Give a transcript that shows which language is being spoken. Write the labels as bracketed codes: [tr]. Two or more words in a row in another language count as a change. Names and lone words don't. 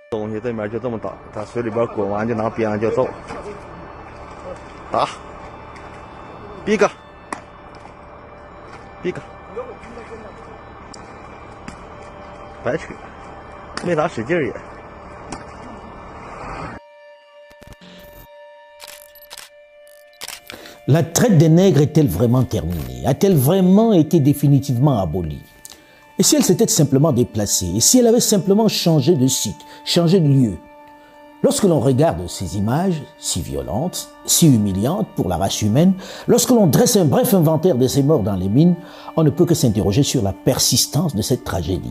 [zh] 东西对面就这么倒，它水里边滚完就拿鞭子就揍，打，逼个，逼个，白扯，没咋使劲也。 [fr] La traite des nègres est-elle vraiment terminée? A-t-elle vraiment été définitivement abolie? Et si elle s'était simplement déplacée? Et si elle avait simplement changé de site, changé de lieu? Lorsque l'on regarde ces images si violentes, si humiliantes pour la race humaine, lorsque l'on dresse un bref inventaire de ces morts dans les mines, on ne peut que s'interroger sur la persistance de cette tragédie.